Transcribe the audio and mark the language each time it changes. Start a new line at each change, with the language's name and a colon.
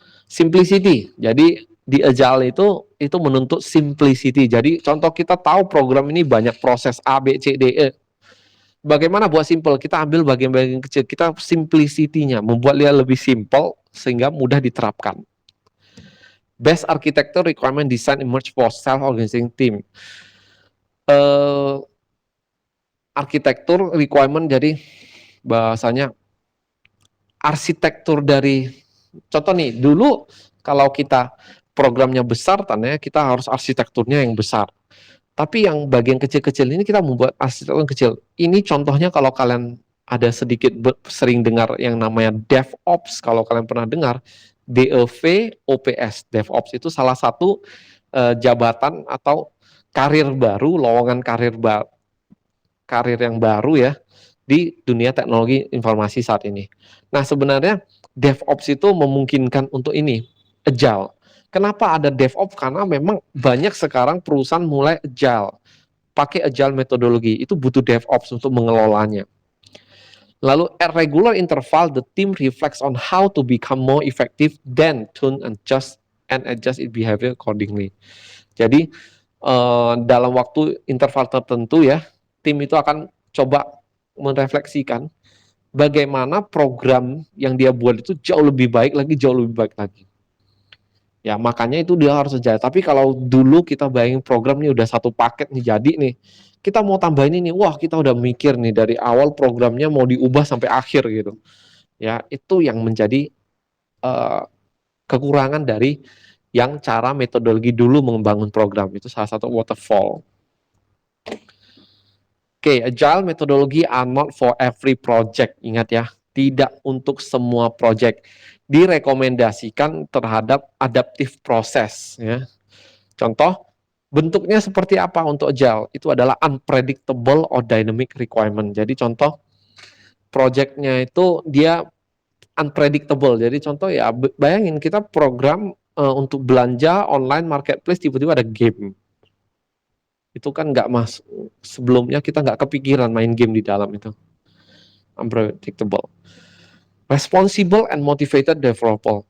Indonesian: Simplicity. Jadi di agile itu menuntut simplicity. Jadi contoh kita tahu program ini banyak proses A, B, C, D, E. Bagaimana buat simple? Kita ambil bagian-bagian kecil, kita simplicity-nya, membuat dia lebih simple sehingga mudah diterapkan.
English: Best architecture requirement design emerge for self-organizing team.
Indonesian: Arsitektur requirement, jadi bahasanya arsitektur dari contoh nih, dulu kalau kita programnya besar, tandanya kita harus arsitekturnya yang besar. Tapi yang bagian kecil-kecil ini kita membuat arsitektur yang kecil. Ini contohnya kalau kalian ada sedikit sering dengar yang namanya DevOps, kalau kalian pernah dengar, DevOps. DevOps itu salah satu jabatan atau karir baru, lowongan karir yang baru ya di dunia teknologi informasi saat ini. Nah, sebenarnya DevOps itu memungkinkan untuk ini, agile. Kenapa ada DevOps? Karena memang banyak sekarang perusahaan mulai agile, pakai agile metodologi, itu butuh DevOps untuk mengelolanya.
English: Lalu at regular interval, the team reflects on how to become more effective, then tune and adjust its behavior accordingly.
Indonesian: Jadi dalam waktu interval tertentu ya, tim itu akan coba merefleksikan bagaimana program yang dia buat itu jauh lebih baik lagi. Ya, makanya itu dia harus agile. Tapi kalau dulu kita bayangin program nih udah satu paket nih jadi nih, kita mau tambahin ini, wah kita udah mikir nih dari awal programnya mau diubah sampai akhir gitu. Ya, itu yang menjadi kekurangan dari yang cara metodologi dulu membangun program. Itu salah satu waterfall.
English: Oke, agile methodology are not for every project.
Indonesian: Ingat ya, tidak untuk semua project. Direkomendasikan terhadap adaptive process ya. Contoh, bentuknya seperti apa untuk agile? Itu adalah
English: unpredictable or dynamic requirement.
Indonesian: Jadi contoh projectnya itu dia unpredictable. Jadi contoh ya, bayangin kita program untuk belanja online marketplace, tiba-tiba ada game. Itu kan nggak sebelumnya kita nggak kepikiran main game di dalam itu.
English: Unpredictable. Responsible and motivated developer.